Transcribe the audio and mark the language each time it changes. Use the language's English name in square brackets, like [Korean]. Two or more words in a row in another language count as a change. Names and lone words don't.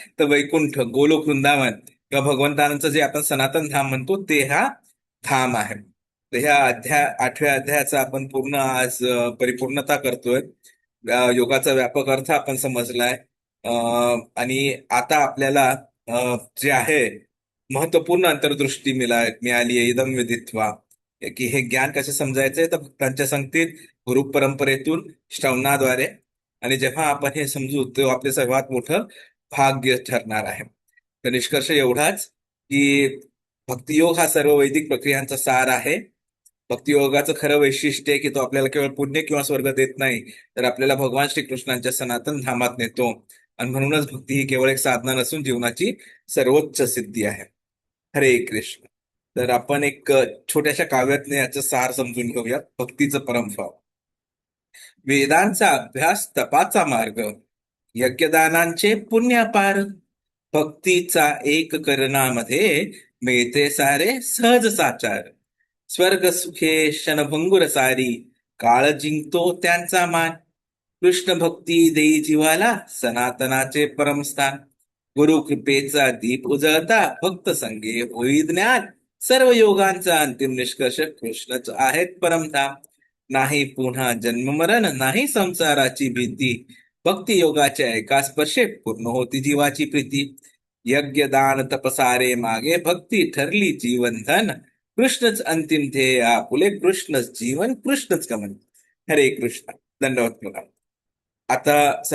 [Marathi] तर वैकुंठ, गोलोक, वृंदावन किंवा भगवंतांचं जे आपण सनातन धाम म्हणतो ते हा धाम आहे. तर ह्या 8व्या अध्यायाचा आपण पूर्ण आज परिपूर्णता करतोय. योगाचा व्यापक अर्थ आपण समजलाय. आणि आता आपल्याला जे आहे महत्वपूर्ण अंतर्दृष्टी मिळाली आहे [Sanskrit] इदम विदित्वा, [Marathi] की हे ज्ञान कसं समजायचंय तर भक्तांच्या संगतीत, गुरु परंपरेतून, श्रवणाद्वारे. आणि जेव्हा आपण हे समजू तेव्हा आपले सर्वात मोठं भाग्य ठरणार आहे. तर निष्कर्ष एवढाच की भक्तियोग हा सर्व वैदिक प्रक्रियांचा सार आहे. भक्तियोगाचं खरं वैशिष्ट्य आहे की तो आपल्याला केवळ पुण्य किंवा स्वर्ग देत नाही, तर आपल्याला भगवान श्रीकृष्णांच्या सनातन धामात नेतो. आणि म्हणूनच भक्ती ही केवळ एक साधना नसून जीवनाची सर्वोच्च सिद्धी आहे. हरे कृष्ण. तर आपण एक छोट्याशा काव्यातनं याचं सार समजून घेऊया. भक्तीचं परमफळ. वेदांचा अभ्यास तपाचा मार्ग, यज्ञदानांचे पुण्य अपार, भक्तीचा एक करणामध्ये मिळते सारे सहज साचार. स्वर्ग सुखे क्षणभंगुर सारी, काळ जिंकतो त्यांचा मान. कृष्ण भक्ती देई जीवाला सनातनाचे परमस्थान. गुरु कृपेचा दीप उजळता भक्त संगे होई ज्ञान. सर्व योगांचा अंतिम निष्कर्ष कृष्णच आहेत परमधाम. नाही पुन्हा जन्ममरण, नाही संसाराची भीती. भक्ती योगाच्या एका स्पर्शे पूर्ण होती जीवाची प्रीती. यज्ञ दान तपसारे मागे भक्ती ठरली जीवनधन. कृष्णच अंतिम ध्येय आपुले, कृष्णच जीवन, कृष्णच गमन. हरे कृष्ण. दंडवत प्रणाम. आता